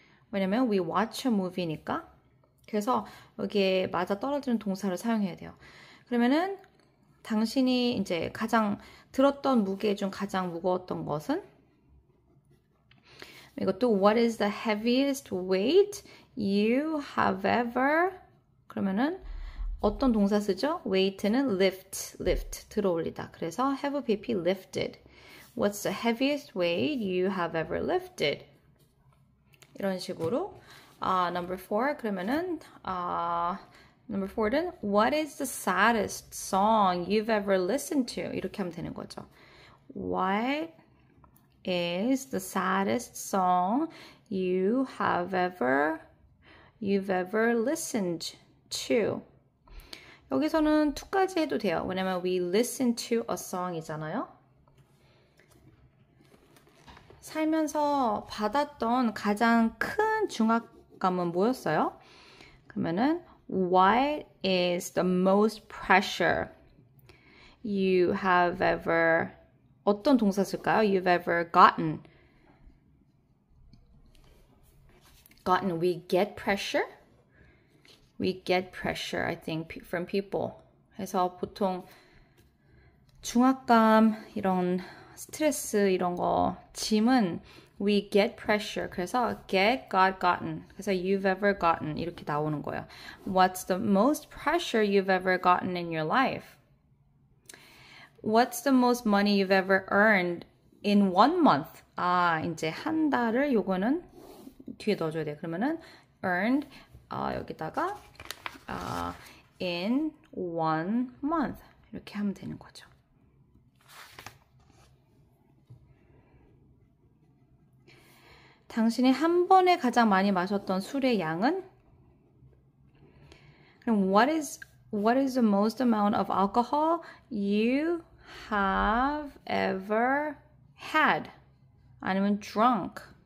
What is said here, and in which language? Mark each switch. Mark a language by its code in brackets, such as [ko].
[ko] 왜냐면 [en] we watch a movie [ko] 니까. 그래서 여기에 맞아 떨어지는 동사를 사용해야 돼요. 그러면은 당신이 이제 가장 들었던 무게 중 가장 무거웠던 것은 이것도 [en] what is the heaviest weight you have ever [ko] 그러면은 어떤 동사 쓰죠? weight는 lift 들어올리다. 그래서 have pp lifted. [en] What's the heaviest weight you have ever lifted? [ko] 이런 식으로 [en] number 4 그러면은 number 4는 what is the saddest song you've ever listened to? [ko] 이렇게 하면 되는 거죠. [en] What is the saddest song you've ever listened to? [ko] 여기서는 to까지 해도 돼요. 왜냐면 [en] we listen to a song [ko] 이잖아요. 살면서 받았던 가장 큰 중압감은 뭐였어요? [en] 그러면은 what is the most pressure you have ever [ko] 어떤 동사 쓸까요? [en] You've ever gotten. We get pressure. We get pressure, I think, from people. [ko] 그래서 보통 중압감, 이런 스트레스, 이런 거, 짐은 [en] we get pressure. [ko] 그래서 get, got, gotten. 그래서 [en] you've ever gotten [ko] 이렇게 나오는 거예요. [en] What's the most pressure you've ever gotten in your life? What's the most money you've ever earned in 1 month? [ko] 이제 한 달을 요거는 뒤에 넣어줘야 돼요. 그러면은 earned 여기다가 [en] in 1 month [ko] 이렇게 하면 되는 거죠. 당신이 한 번에 가장 많이 마셨던 술의 양은? [en] 그럼 what is the most amount of alcohol you have ever had? [ko] 아니면 [en] drunk?